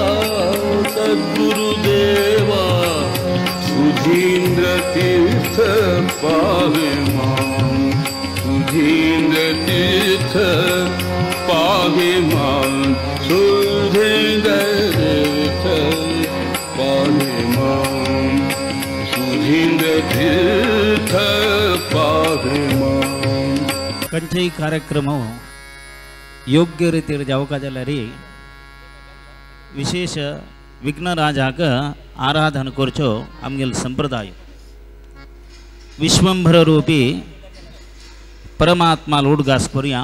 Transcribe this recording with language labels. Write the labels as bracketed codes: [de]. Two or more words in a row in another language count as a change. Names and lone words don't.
[sa] सद्गुरुदेवा सुधींद्र तीर्थ पाहि मां सुधींद्र तीर्थ पाहि मां सुधींद्र तीर्थ पाहि मां सुधींद्र तीर्थ पाहि मां. [kok] खंयचेय कार्यक्रम योग्य रितीर जावका जाल्यार विशेष विघ्नराजाक आराधना करच्यो आमगेलो संप्रदाय. विश्वंभर रूपी परमात्मा उडगास करूया.